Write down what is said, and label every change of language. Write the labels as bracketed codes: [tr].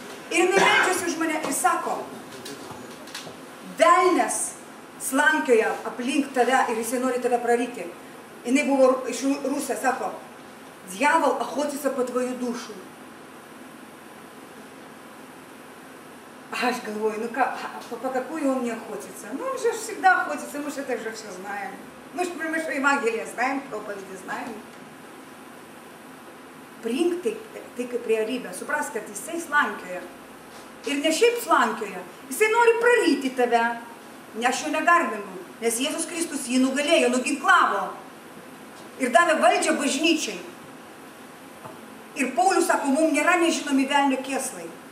[lt] Ir jinai meldžiasi už mane ir sako, velnias slankioja aplink tave ir jisai nori tave praryti. Jinai buvo iš Rusijos, sako, [ru] дьявол охотится по твою душу. Аж говорю, ну как, по какую он не охотится? Ну он же всегда охотится, мы же это же все знаем. Мы же Евангелие знаем, проповеди знаем. [lt] Priimk tai kaip realybę, suprask, kad jisai slankioja. Ir ne šiaip slankioja, jisai nori praryti tave. Ne aš jo negarbinu, nes Jėzus Kristus jį nugalėjo, nuginklavo. Ir davė valdžią bažnyčiai. Ir Paulius sako, mums nėra nežinomi velnio kėslai.